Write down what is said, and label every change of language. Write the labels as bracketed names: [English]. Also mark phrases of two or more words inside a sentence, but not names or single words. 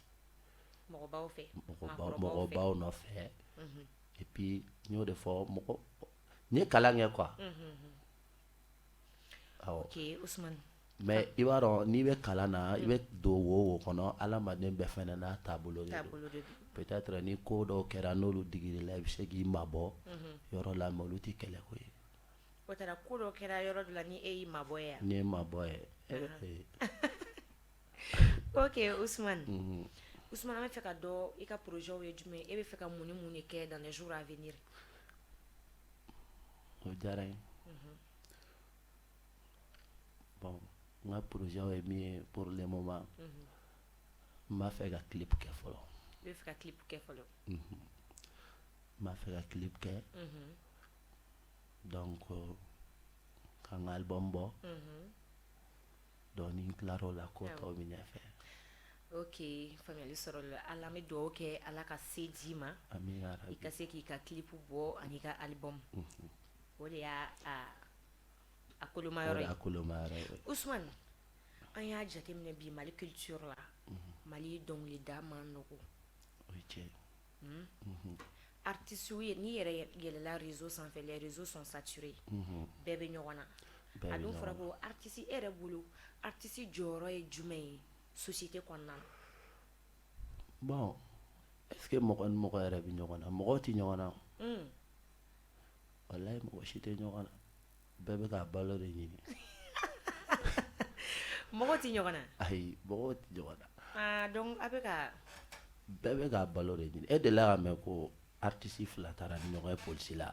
[Bambara] mɔgɔbaw fɛ mɔgɔbaw nɔfɛ [French] et puis [Bambara] n y'o de fɔ mɔgɔ n ye kalan kɛ quoi awɔ ok Usman mais i b'a dɔn n'i bɛ kalan na i bɛ don wo o kɔnɔ adamaden bɛɛ fɛnɛ n'a taabolo de don peut-être ni ko dɔw kɛra n'olu digir'i la i bɛ se k'i mabɔ yɔrɔ la mais olu tɛ kɛlɛ ko ye o tara ko dɔ kɛra yɔrɔ dɔ la ni e y'i mabɔ ye n'i ye mabɔ ye ok Usman Usman an bɛ fɛ ka dɔn i ka projet ye jumɛn e bɛ fɛ ka mun ni mun de kɛ [French] dans les jours à venir [Bambara] o diyara n ye bon n ka projet ye min ye [French] pour le moment [Bambara] n b'a fɛ ka clip kɛ fɔlɔ i bɛ fɛ ka clip kɛ fɔlɔ n b'a fɛ ka clip kɛ donc ka n ka album bɔ donc ni n tilara o la ko tɔw bɛ ɲɛfɛ ok faamuyali sɔrɔ la ala an bɛ dugawu kɛ ala ka se d'i ma [Arabic] ami ya i rabi [Bambara] ka se k'i ka clip bɔ ani ka album o de y'a a koloma o yɔrɔ de ye y'a koloma yɔrɔ ye Usman an y'a jateminɛ bi mali culture la mali dɔnkilida man nɔgɔ o ye tiɲɛ ye artistes ye n'i yɛrɛ yɛlɛla réseau sanfɛ [French] les réseaux sont saturés [Bambara] bɛɛ bɛ ɲɔgɔn na bɛɛ a bɛ dun ɲɔgɔn fɔra na ko artiste e yɛrɛ bolo artiste jɔyɔrɔ ye jumɛn ye société kɔnɔna na [French] bon est ce que [Bambara] mɔgɔ ni mɔgɔ yɛrɛ bɛ ɲɔgɔn na mɔgɔw tɛ ɲɔgɔn na o. walayi mɔgɔ si tɛ ɲɔgɔn na bɛɛ bɛ ka balo de ɲini mɔgɔw tɛ ɲɔgɔn na ayi mɔgɔw tɛ ɲɔgɔn na donc a bɛ ka bɛɛ bɛ ka balo de ɲini e delila ka mɛn ko artiste fila taara ni ɲɔgɔn ye polisi la